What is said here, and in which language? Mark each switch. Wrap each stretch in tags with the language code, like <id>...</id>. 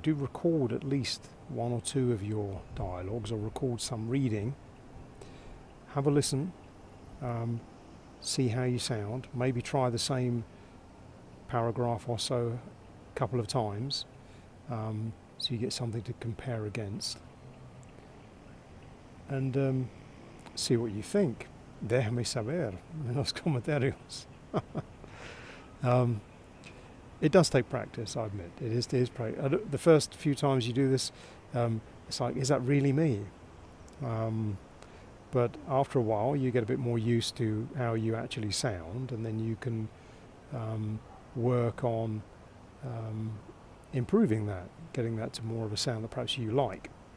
<en>Do record at least one or two of your dialogues, or record some reading. Have a listen. See how you sound. Maybe try the same paragraph or so a couple of times, so you get something to compare against, and see what you think.</en> <es>Déjame saber en los comentarios.</es> <en>It does take practice, I admit. It is the first few times you do this, it's like, is that really me? But after a while you get a bit more used to how you actually sound, and then you can work on improving that, getting that to more of a sound that perhaps you like.</en>